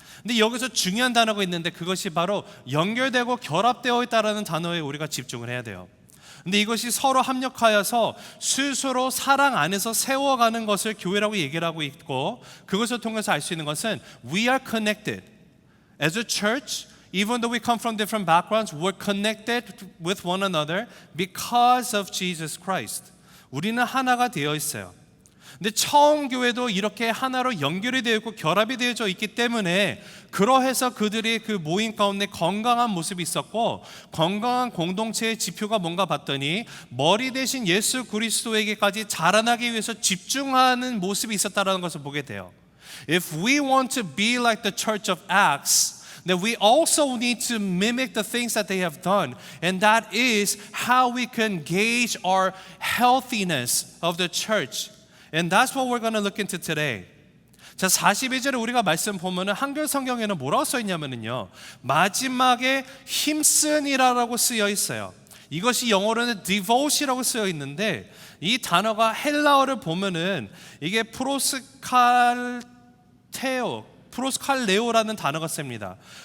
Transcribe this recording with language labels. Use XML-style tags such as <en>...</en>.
<ko>근데 여기서 중요한 단어가 있는데 그것이 바로 연결되고 결합되어 있다라는 단어에 우리가 집중을 해야 돼요. 근데 이것이 서로 합력하여서 스스로 사랑 안에서 세워가는 것을 교회라고 얘기를 하고 있고, 그것을 통해서 알 수 있는 것은</ko> <en>We are connected as a church. Even though we come from different backgrounds, we're connected with one another because of Jesus Christ.</en> <ko>우리는 하나가 되어 있어요. 근데 처음 교회도 이렇게 하나로 연결이 되어 있고 결합이 되어져 있기 때문에 그러해서 그들이 그 모임 가운데 건강한 모습이 있었고, 건강한 공동체의 지표가 뭔가 봤더니 머리 대신 예수 그리스도에게까지 자라나기 위해서 집중하는 모습이 있었다는 것을 보게 돼요.</ko> <en>If we want to be like the church of Acts, that we also need to mimic the things that they have done, and that is how we can gauge our healthiness of the church. And that's what we're going to look into today.</en> <ko>자, 42절에 우리가 말씀 보면은 한글 성경에는 뭐라고 써 있냐면은요, 마지막에 힘쓴이라고 쓰여 있어요. 이것이 영어로는 devote이라고 쓰여 있는데, 이 단어가 헬라어를 보면은 이게 프로스칼레오라는 단어가 씁니다.</ko>